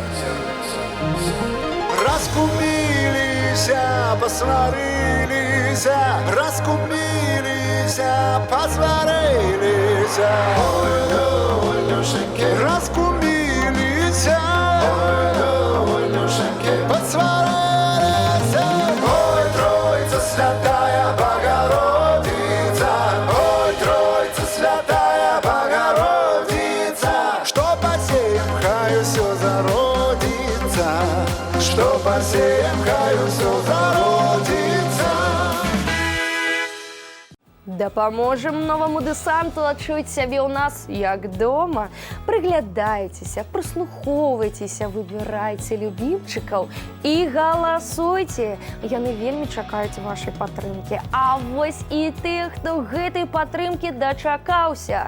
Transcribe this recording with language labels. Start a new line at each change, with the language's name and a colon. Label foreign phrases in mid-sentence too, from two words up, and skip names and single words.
Russian: Раскупились, посварились, раскупились, посварились. Ой, да, Валюшеньки, раскупились, ой, да, Валюшеньки, посварились. Ой, Троица Святая Богородица, ой, Троица Святая Богородица, что посеем, хаю все зародится, что посеем, хаю все зародится.
Belarusian: Дапаможам новому дэсанту адчуць сябе ў нас як дома. Прыглядайцеся, прыслухоўвайцеся, выбірайце любімчыкаў і галасуйце. Яны вельмі чакаюць вашай падтрымкі. А вось і тых, хто гэтай падтрымкі дачакаўся.